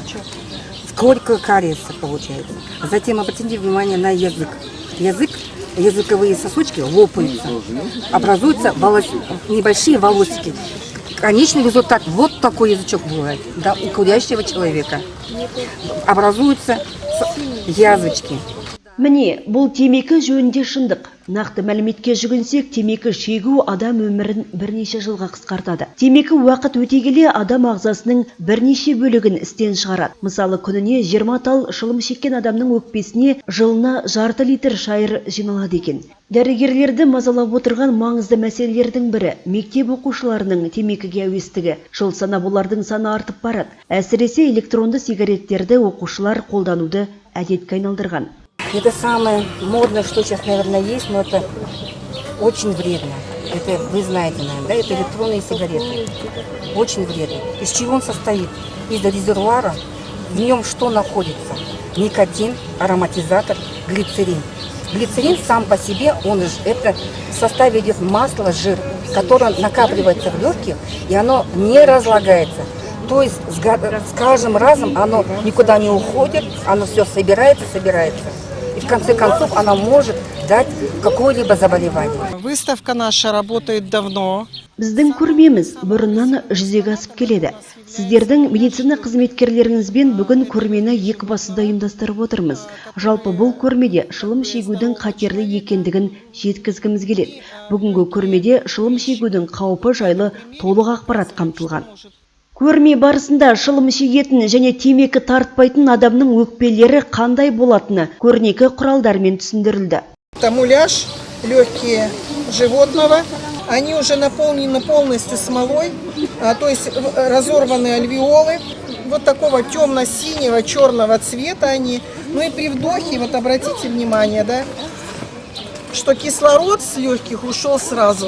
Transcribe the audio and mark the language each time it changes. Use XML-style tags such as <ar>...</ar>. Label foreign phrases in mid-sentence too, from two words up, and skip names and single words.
<ru>Сколько кариеса получается. Затем обратите внимание на язык. Языковые сосочки лопаются, образуются небольшие волосики. Конечный результат, вот такой язычок бывает, да, у курящего человека. Образуются язвочки.</ru> <kk>Міне, бұл темекі жөнінде шындық. Нақты мәліметке жүгінсек, темекі шегу адам өмірін бірнеше жылға қысқартады. Темекі уақыт өте келе адам ағзасының бірнеше бөлігін істен шығарады. Мысалы, күніне 20 тал шылым шеккен адамның өкпесіне жылына жарты литр шайыр жиналады екен. Дәрігерлерді мазалап отырған маңызды мәселелердің бірі мектеп оқушыларының темекіге әуестігі. Жыл санап олардың саны артып барады. Әсіресе электронды сигареттерді оқушылар қолдануды әдетке айналдырған.</kk> <ru>Это самое модное, что сейчас, наверное, есть, но это очень вредно. Это вы знаете, наверное, да? Это электронные сигареты. Очень вредно. Из чего он состоит? Из резервуара. В нем что находится? Никотин, ароматизатор, глицерин. Глицерин сам по себе, это в составе идет масло, жир, которое накапливается в легких, и оно не разлагается. То есть с каждым разом оно никуда не уходит, оно все собирается. И в конце концов она может дать какое-либо заболевание. Выставка наша работает давно.</ru> <kk>Біздің көрмеміз бұрыннан жүзеге асып келеді. Сіздердің медицина қызметкерлеріңізбен бүгін көрмені екібастұзда ұйымдастырып отырмыз. Жалпы бұл көрмеде шылым шегудің қатерлі екендігін жеткізгіміз келеді. Бүгінгі көрмеде шылым шегудің қаупі жайлы толық ақпарат қамтылған. Көрме барысында шылым шегетін және темекі тартпайтын адамның өкпелері қандай болатыны көрнекі құралдармен түсіндірілді.</kk> <ru>Это муляж, легкие животного, они уже наполнены полностью смолой, то есть разорваны альвеолы, вот такого темно-синего, черного цвета они. Ну и при вдохе, вот обратите внимание, да, что кислород с легких ушел сразу.</ru>